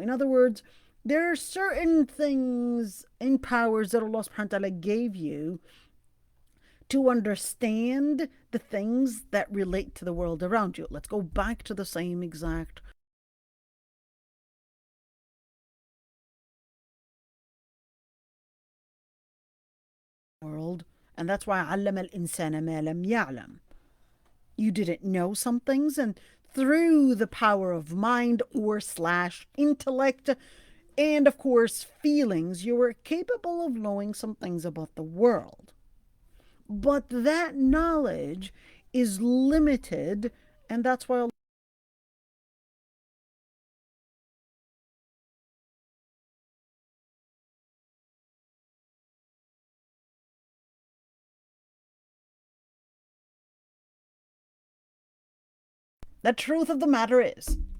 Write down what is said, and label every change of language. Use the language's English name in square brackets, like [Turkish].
[English] In other words, there are certain things and powers that Allah subhanahu wa ta'ala gave you to understand the things that relate to the world around you. Let's go back to the same exact world. And that's why [Arabic] علم الإنسان ما لم يعلم. [English] You didn't know some things, and through the power of mind or slash intellect, and of course feelings, you were capable of knowing some things about the world. But that knowledge is limited, and that's why the truth of the matter is.